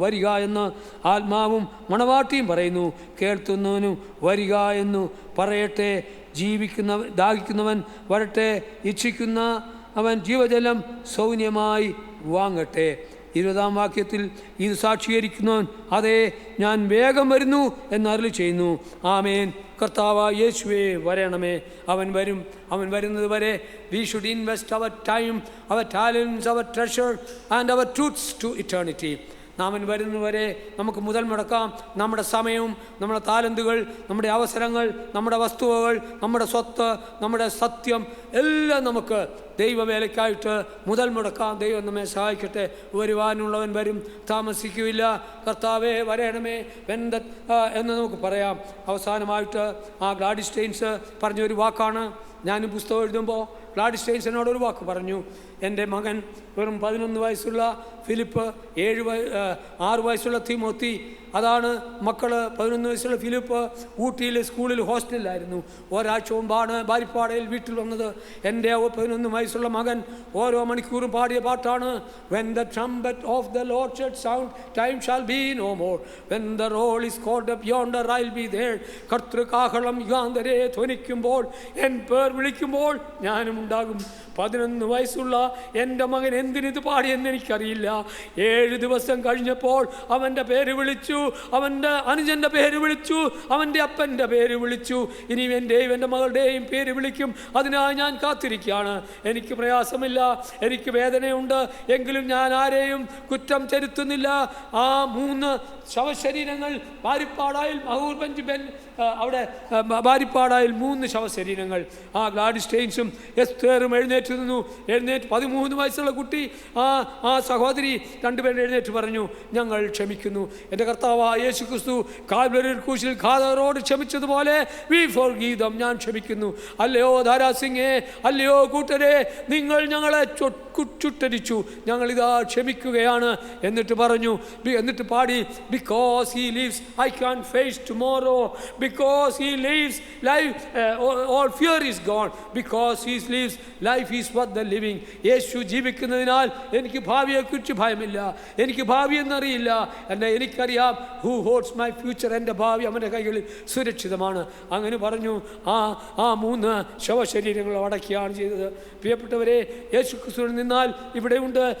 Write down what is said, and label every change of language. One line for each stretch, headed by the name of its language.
Malayalam: വരിക എന്ന് ആത്മാവും മണവാട്ടിയും പറയുന്നു. കേൾക്കുന്നവനും വരിക എന്നു പറയട്ടെ. ദാഹിക്കുന്നവൻ വരട്ടെ, ഇച്ഛിക്കുന്ന അവൻ ജീവജലം സൗന്യമായി വാങ്ങട്ടെ. 20-ാം വാക്യത്തിൽ, ഇത് സാക്ഷീകരിക്കുന്നവൻ അതേ ഞാൻ വേഗം വരുന്നു എന്ന് അരുളി ചെയ്യുന്നു. ആമേൻ. കർത്താവായ യേശുവേ വരണമേ. അവൻ വരും. അവൻ വരുന്നത് വരെ
English: we should invest our time, our talents, our treasure and our truths to eternity.
Malayalam: നാമൻ വരുന്നവരെ നമുക്ക് മുതൽ മുടക്കാം. നമ്മുടെ സമയവും നമ്മുടെ താലന്തുകൾ, നമ്മുടെ അവസരങ്ങൾ, നമ്മുടെ വസ്തുവകൾ, നമ്മുടെ സ്വത്ത്, നമ്മുടെ സത്യം എല്ലാം നമുക്ക് ദൈവവേലയ്ക്കായിട്ട് മുതൽ മുടക്കാം. ദൈവം നമ്മെ സഹായിക്കട്ടെ. വരുവാനുള്ളവൻ വരും, താമസിക്കുകയില്ല. കർത്താവേ വരണമേ എന്ന് നമുക്ക് പറയാം. അവസാനമായിട്ട് ഗ്ലാഡിസ്റ്റൈൻസ് പറഞ്ഞൊരു വാക്കാണ്. ഞാൻ പുസ്തകം എഴുതുമ്പോൾ ഗ്ലാഡിസ്റ്റൈൻസ് എന്നോട് ഒരു വാക്ക് പറഞ്ഞു. എൻ്റെ മകൻ വെറും 11 വയസ്സുള്ള ഫിലിപ്പ്, 6 വയസ്സുള്ള തിമോത്തി, അതാണ് മക്കൾ. 11 വയസ്സുള്ള ഫിലിപ്പ് ഊട്ടിയിൽ സ്കൂളിൽ ഹോസ്റ്റലിലായിരുന്നു. ഒരാഴ്ച മുമ്പാണ് ബാരിപ്പാടയിൽ വീട്ടിൽ വന്നത്. എൻ്റെ 11 വയസ്സുള്ള മകൻ ഓരോ മണിക്കൂറും പാടിയ പാട്ടാണ്
English: When the trumpet of the Lord shall sound, time shall be no more. When the roll is called up yonder, I'll be there.
Malayalam: കർത്തൃകാഹളം യുഗാന്തരെ ധ്വനിക്കുമ്പോൾ, N പേർ വിളിക്കുമ്പോൾ ഞാനും ഉണ്ടാകും. 11 വയസ്സുള്ള എൻ്റെ മകൻ എന്തിനിത് പാടിയെന്ന് എനിക്കറിയില്ല. 7 ദിവസം കഴിഞ്ഞപ്പോൾ അവൻ്റെ പേര് വിളിച്ചു, അവൻ്റെ അനുജൻ്റെ പേര് വിളിച്ചു, അവൻ്റെ അപ്പൻ്റെ പേര് വിളിച്ചു. ഇനി എൻ്റെയും എൻ്റെ മകളുടെയും പേര് വിളിക്കും. അതിനായി ഞാൻ കാത്തിരിക്കുകയാണ്. എനിക്ക് പ്രയാസമില്ല, എനിക്ക് വേദനയുണ്ട്, എങ്കിലും ഞാൻ ആരെയും കുറ്റം ചെലുത്തുന്നില്ല. ആ 3 ശവശരീരങ്ങൾ ബാരിപ്പാടായിൽ അവിടെ ബാരിപ്പാടായിൽ 3 ശവശരീരങ്ങൾ. ആ ഗ്ലാഡിസ്റ്റൈൻസും എസ്തേറും എഴുന്നേറ്റ് നിന്നു. 13 വയസ്സുള്ള കുട്ടി, ആ സഹോദരി, 2 പേരും എഴുന്നേറ്റ് പറഞ്ഞു, ഞങ്ങൾ ക്ഷമിക്കുന്നു. എൻ്റെ കർത്താവായ യേശു ക്രിസ്തു കാൽവരി ക്രൂശിൽ ഘാതകരോട് ക്ഷമിച്ചതുപോലെ
English: we forgive them,
Malayalam: ഞാൻ ക്ഷമിക്കുന്നു. അല്ലയോ ധാരാസിംഗേ, അല്ലയോ കൂട്ടരെ, നിങ്ങൾ ഞങ്ങളെ ചുട്ടരിച്ചു, ഞങ്ങളിതാ ക്ഷമിക്കുകയാണ്. എന്നിട്ട് പറഞ്ഞു, എന്നിട്ട് പാടി,
English: because he lives I can face tomorrow, because he lives life, all fear is gone, because he lives life is worth the living.
Malayalam: യേശു ജീവിക്കുന്നതിനാൽ എനിക്ക് ഭാവിയെക്കുറിച്ച് ഭയമില്ല, എനിക്ക് ഭാവി എന്നറിയില്ല. എനിക്കറിയാം
English: who holds my future,
Malayalam: എൻ്റെ ഭാവി അവൻ്റെ കൈകളിൽ സുരക്ഷിതമാണ്. അങ്ങനെ പറഞ്ഞു. ആ 3 ശവശരീരങ്ങൾ അടക്കിയാണ് ചെയ്തത്. പ്രിയപ്പെട്ടവരെ, യേശു ക്രിസ്തുവിൽ നിന്നാൽ ഇവിടെയുണ്ട്.